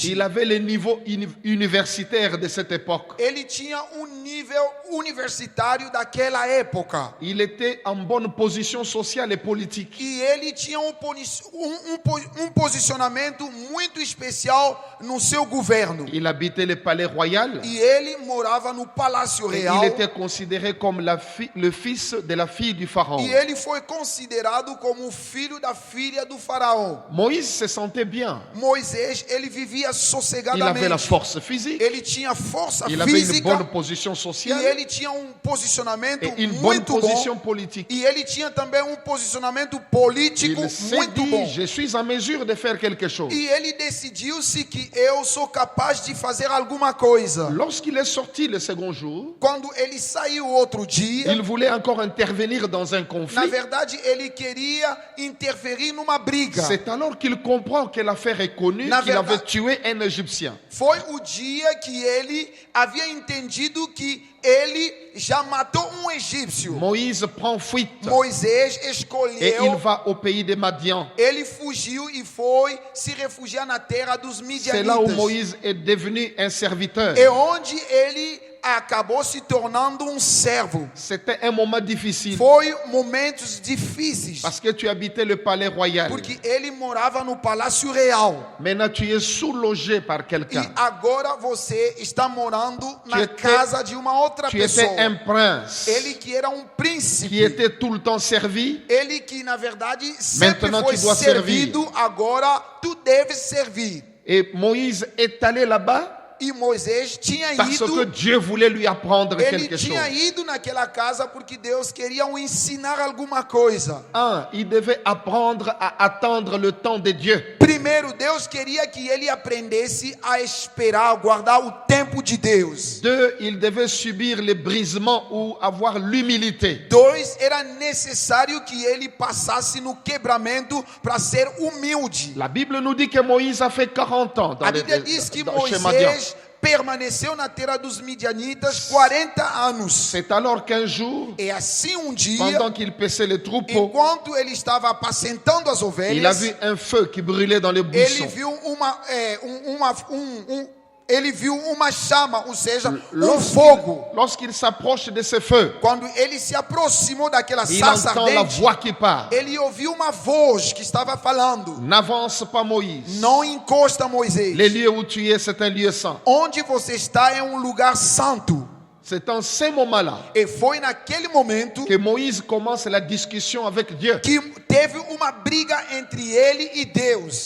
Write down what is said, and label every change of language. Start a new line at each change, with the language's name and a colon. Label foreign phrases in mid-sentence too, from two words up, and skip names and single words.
French: Il avait le niveau universitaire de cette époque.
Portuguese: Ele tinha nível universitário daquela época.
French: Il était en bonne position sociale et politique.
Portuguese: E ele tinha posicionamento muito especial no seu governo.
French: Il habitait le palais royal.
Portuguese: E ele morava no Palácio Real.
French: Il était considéré comme le fils de la fille du pharaon.
Portuguese: E ele foi considerado como o filho da filha do faraó.
French: Moïse se sentait bien.
Portuguese: Moisés, ele vivia sossegadamente.
French: Il avait la force physique.
Portuguese: Ele tinha força
French: Il avait une
Portuguese: física.
French: bonne position
Portuguese: E
French: sociale.
Portuguese: ele tinha posicionamento
French: Et une bonne
Portuguese: muito
French: position
Portuguese: bom.
French: politique.
Portuguese: E ele tinha também posicionamento político
French: Il s'est
Portuguese: muito
French: dit,
Portuguese: bom.
French: je suis en mesure de faire quelque chose.
Portuguese: E ele decidiu-se que eu sou capaz de fazer alguma coisa.
French: Lorsqu'il est sorti le second jour,
Portuguese: Quando ele saiu outro dia,
French: il voulait encore intervenir dans un
Portuguese: na
French: conflit.
Portuguese: verdade ele queria interferir numa briga.
French: C'est alors qu'il comprend que l'affaire est connue,
Portuguese: Na
French: qu'il
Portuguese: verdade-
French: avait tué un Égyptien.
Portuguese: Foi o dia que ele havia entendido que ele já matou um egípcio.
French: Moïse prend fuite
Portuguese: Moisés
French: et il
Portuguese: escolheu,
French: va au pays de Madian.
Portuguese: ele fugiu e foi se refugiar na terra dos
French: C'est là où
Portuguese: midianitas.
French: Moïse est devenu un serviteur.
Portuguese: É onde ele acabou se tornando servo.
French: C'était un moment difficile
Portuguese: Foi momentos difíceis,
French: parce que tu habitais le palais royal.
Portuguese: porque ele morava no Palácio Real.
French: Maintenant, tu es sous-logé par
Portuguese: E
French: quelqu'un.
Portuguese: agora você está morando na
French: étais-
Portuguese: casa de uma outra
French: Tu
Portuguese: pessoa.
French: étais un prince
Portuguese: Ele que era
French: qui
Portuguese: príncipe.
French: était tout le temps servi.
Portuguese: Ele que na verdade sempre
French: Maintenant,
Portuguese: foi
French: tu dois
Portuguese: servido, agora tu deves servir.
French: Et Moïse est allé là-bas
Portuguese: E Moisés tinha
French: parce que
Portuguese: ido,
French: Dieu voulait lui apprendre
Portuguese: ele
French: quelque chose.
Portuguese: tinha ido naquela casa porque Deus queria o ensinar alguma coisa.
French: Il devait apprendre à attendre le temps de Dieu.
Portuguese: Primeiro, Deus queria que ele aprendesse a esperar, guardar o tempo de Deus.
French: 2, il devait subir les brisements ou avoir l'humilité.
Portuguese: 2, era necessário que ele passasse no quebramento para ser humilde.
French: La Bible nous dit que Moïse a fait 40 ans
Portuguese: A Bíblia diz que
French: chez Madian.
Portuguese: Moisés permaneceu na terra dos midianitas 40 anos.
French: C'est alors qu'un jour,
Portuguese: E assim dia,
French: pendant qu'il paissait les troupeaux,
Portuguese: enquanto ele estava apacentando as
French: il a
Portuguese: ovelhas,
French: vu un feu qui brûlait dans les
Portuguese: ele
French: buissons.
Portuguese: viu ele viu uma chama, ou seja, fogo.
French: Lorsqu'il s'approche de ce feu,
Portuguese: Quando ele se aproximou daquela
French: il
Portuguese: sarça
French: entend la
Portuguese: ardente,
French: voix qui parle.
Portuguese: ele ouviu uma voz que estava falando:
French: N'avance pas Moïse.
Portuguese: não encosta Moisés.
French: Le lieu où tu es, c'est un lieu saint.
Portuguese: Onde você está é lugar santo.
French: C'est en ce moment-là
Portuguese: E foi naquele momento
French: que Moïse commence la discussion avec Dieu.
Portuguese: que teve uma briga entre ele e Deus.